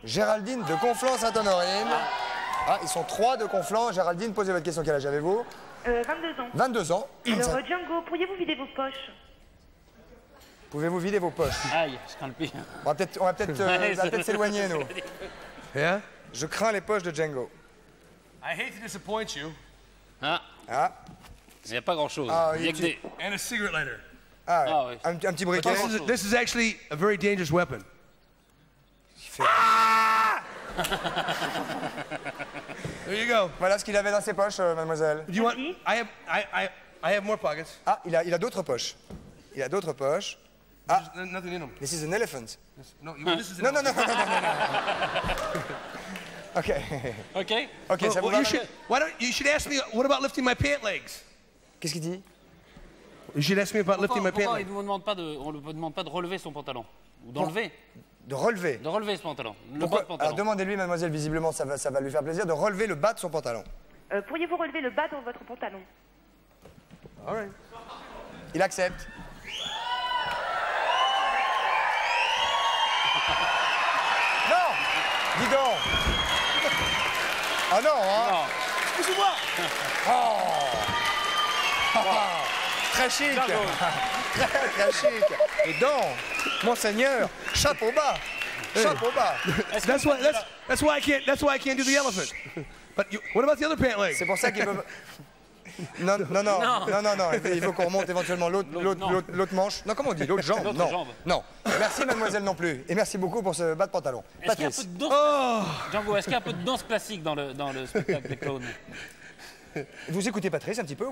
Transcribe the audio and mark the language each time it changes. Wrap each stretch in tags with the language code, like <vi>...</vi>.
<fr>Géraldine de Conflans-Sainte-Honorine. Ah, ils sont 3 de Conflans. Géraldine, posez votre question. Quel âge avez-vous? 22 ans. 22 ans. Alors, Django, pourriez-vous vider vos poches? Pouvez-vous vider vos poches? Aïe, je crains le pire. On va peut-être s'éloigner, nous.</fr> <en>Yeah?</en> <fr>Je crains les poches de Django.</fr> <en>I hate to disappoint you.</en> <fr>Ah, Ah, il n'y a pas grand-chose. Ah, Il y a que des...</fr> <en>And a cigarette lighter.</en> <fr>ah, Ah, oui. un petit briquet.</fr> <en>This is actually a very dangerous weapon. There you go.</en> <fr>Voilà ce qu'il avait dans ses poches, mademoiselle.</fr> <en>Do you want?</en> <fr>Merci.</fr> <en>I have more pockets.</en> <fr>Ah, il a d'autres poches. Il a d'autres poches.</fr> <en>There's nothing in them. This is an elephant. No, this is.</en> <fr>Non. Ok. Ok. Ok, ça vous va?</fr> <en>You should ask me. What about lifting my pant legs?</en> <fr>Qu'est-ce qu'il dit?</fr> <en>You should ask me about lifting my pant</en> <fr>Pourquoi</fr> <en>legs.</en> <fr>on ne vous demande pas de relever son pantalon? Ou d'enlever? De relever. De relever ce pantalon. Le bas Pourquoi? de pantalon. Alors demandez-lui, mademoiselle, visiblement ça va lui faire plaisir, de relever le bas de son pantalon. Pourriez-vous relever le bas de votre pantalon?</fr> <en>All right.</en> <fr>Il accepte. Non! Dis donc! Ah non, hein? Non. Excusez-moi. Très chic! Bravo. Très chic! Et donc, monseigneur, chapeau bas! Chapeau bas!</fr> <en>That's why I can't do the elephant. But what about the other pant leg?</en> <fr>C'est pour ça qu'il peut... Non, il faut qu'on remonte éventuellement l'autre manche. Non, comment on dit? L'autre jambe? L'autre Non. jambe. Non. Merci, mademoiselle, non plus. Et merci beaucoup pour ce bas de pantalon. Est-ce qu'il y a un peu Patrice. de danse... Django, est-ce qu'il y a un peu de danse classique dans le spectacle des clowns? Vous écoutez Patrice un petit peu ou</fr>